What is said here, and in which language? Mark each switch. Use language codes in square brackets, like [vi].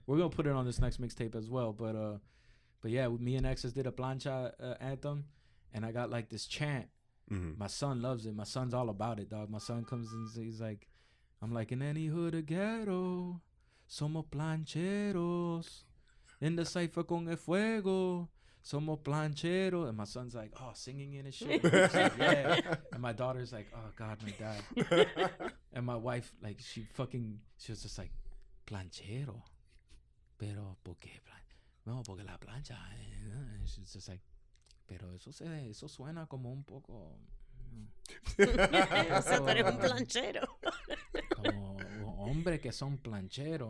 [en] We're gonna put it on this next mixtape as well. But yeah, me and XS did a Plancha anthem, and I got like this chant. Mm-hmm. My son loves it. My son's all about it, dog. My son comes and he's like, I'm like, in any hood or ghetto, [es] somos plancheros. [en] In the cipher [es] con el fuego, somos plancheros. [en] And my son's like, oh, singing in his shit. Like, yeah. And my daughter's like, oh, God, my dad. And my wife, like, she was just like, [es] planchero. Pero, ¿por qué? No, porque la plancha. [en] And she's just like, [es] pero eso suena como un poco. O sea, tú eres un planchero. Como hombre que son plancheros.